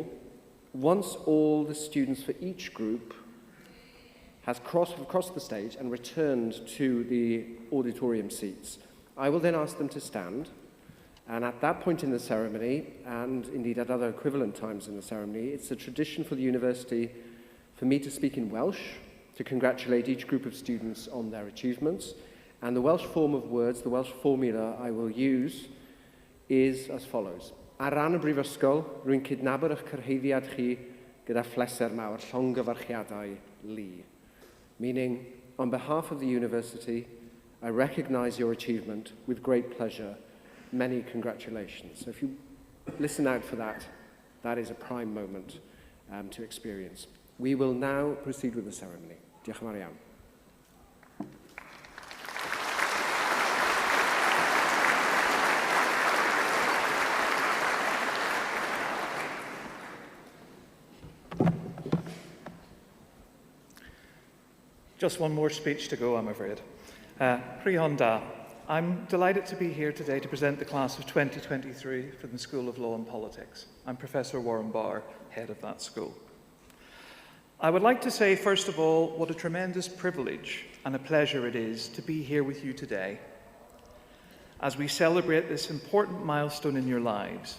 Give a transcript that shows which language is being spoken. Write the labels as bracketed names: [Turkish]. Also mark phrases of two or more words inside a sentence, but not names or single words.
[English] Once all the students for each group has crossed the stage and returned to the auditorium seats, I will then ask them to stand, and at that point in the ceremony, and indeed at other equivalent times in the ceremony, it's a tradition for the university for me to speak in Welsh to congratulate each group of students on their achievements, and the Welsh form of words, the Welsh formula I will use is as follows. [Welsh] Ar ran y brifysgol, rwy'n cydnabod eich cyrhaeddiad chi gyda phleser mawr, llongyfarchiadau li. [English] Meaning, on behalf of the university, I recognise your achievement with great pleasure. Many congratulations. So if you listen out for that, that is a prime moment to experience. We will now proceed with the ceremony. [Welsh] Diolch yn fawr iawn. [English] Just one more speech to go, I'm afraid. [Welsh] Prynawn da. [English] I'm delighted to be here today to present the class of 2023 from the School of Law and Politics. I'm Professor Warren Barr, head of that school. I would like to say, first of all, what a tremendous privilege and a pleasure it is to be here with you today as we celebrate this important milestone in your lives.